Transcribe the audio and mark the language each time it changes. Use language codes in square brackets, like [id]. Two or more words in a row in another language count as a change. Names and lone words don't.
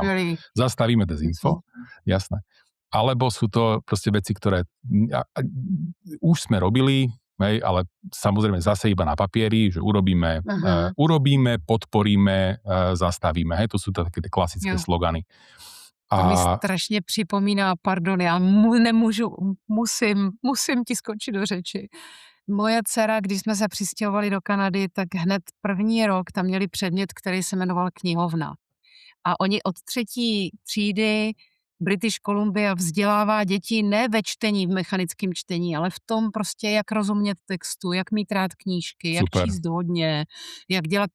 [sk] Zastavíme dezinfo, jasné. Alebo sú to proste veci, ktoré už sme robili, ale samozrejme zase iba na papieri, že urobíme, podporíme, zastavíme. To sú také klasické slogany. [cs] To mi strašně připomíná, pardon, já musím ti skočit do řeči. Moje dcera, když jsme se přistěhovali do Kanady, tak hned první rok tam měli předmět, který se jmenoval knihovna. A oni od 3. třídy British Columbia vzdělává děti ne ve čtení, v mechanickém čtení, ale v tom prostě, jak rozumět textu, jak mít rád knížky, jak číst hodně, jak dělat.